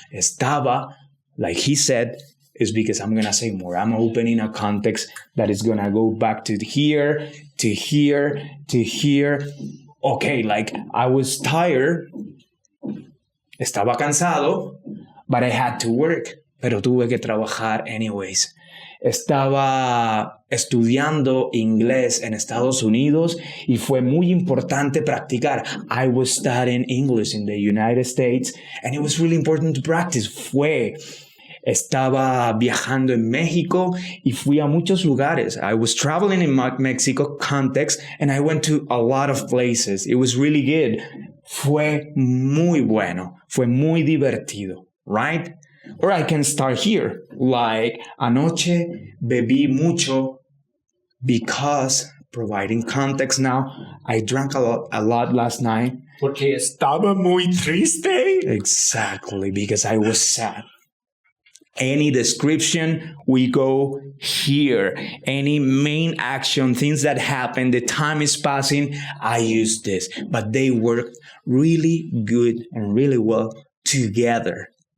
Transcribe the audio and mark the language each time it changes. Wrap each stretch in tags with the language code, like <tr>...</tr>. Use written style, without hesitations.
<en>Estaba, like he said, is because I'm going to say more. I'm opening a context that is going to go back to here, to here, to here. Okay, like I was tired.</en> <es>Estaba cansado,</es> <en>but I had to work.</en> <es>Pero tuve que trabajar anyways. Estaba estudiando inglés en Estados Unidos y fue muy importante practicar.</es> <en>I was studying English in the United States, and it was really important to practice.</en> <es>Estaba viajando en México y fui a muchos lugares.</es> <en>I was traveling in Mexico context, and I went to a lot of places. It was really good.</en> <es>Fue muy bueno. Fue muy divertido, right?</es> <en>Or I can start here, like,</en> <es>anoche bebí mucho</es> <en>because, providing context now, I drank a lot last night.</en> <es>Porque estaba muy triste.</es> <en>Exactly, because I was sad. Any description, we go here. Any main action, things that happen, the time is passing, I use this. But they work really good and really well together.</en>